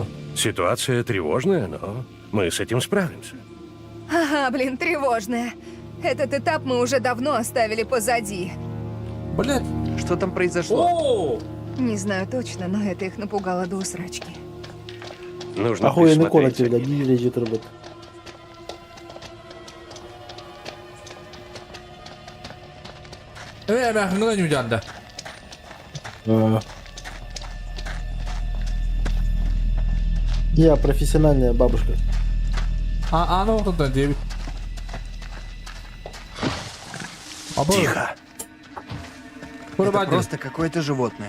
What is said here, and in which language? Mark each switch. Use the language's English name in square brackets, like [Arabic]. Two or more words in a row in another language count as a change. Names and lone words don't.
[Russian] Ситуация тревожная, но мы с этим справимся. Ага, блин, тревожная. Этот этап мы уже давно оставили позади. Блядь. Что там произошло? О! Не знаю точно, но это их напугало до усрачки. Нужно Охуенный присмотреть. комнате, блядь, не лежит робот. Ben hıngına yücanda. Я профессиональная бабушка. А ну вот это девять. Тихо. Это просто какое-то животное.